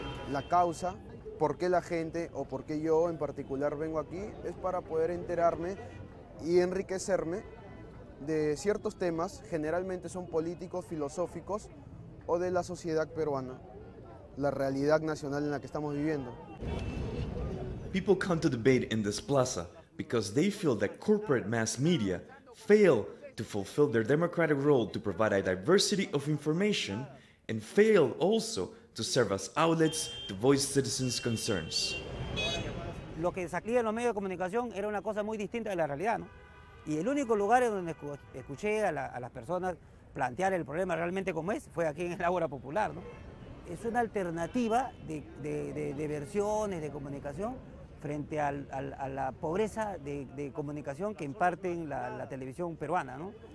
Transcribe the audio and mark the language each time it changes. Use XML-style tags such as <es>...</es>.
<es>La causa, por qué la gente o por qué yo en particular vengo aquí, es para poder enterarme y enriquecerme de ciertos temas, generalmente son políticos, filosóficos o de la sociedad peruana, la realidad nacional en la que estamos viviendo.</es> <en>People come to debate in this plaza because they feel that corporate mass media fail to fulfill their democratic role to provide a diversity of information and fail also to serve as outlets to voice citizens' concerns.</en> <es>Lo que salía en los medios de comunicación era una cosa muy distinta de la realidad, ¿no? Y el único lugar en donde escuché a las personas plantear el problema realmente como es fue aquí en el Ágora Popular, ¿no? Es una alternativa de versiones de comunicación frente a la pobreza de comunicación que imparten la televisión peruana, ¿no?</es>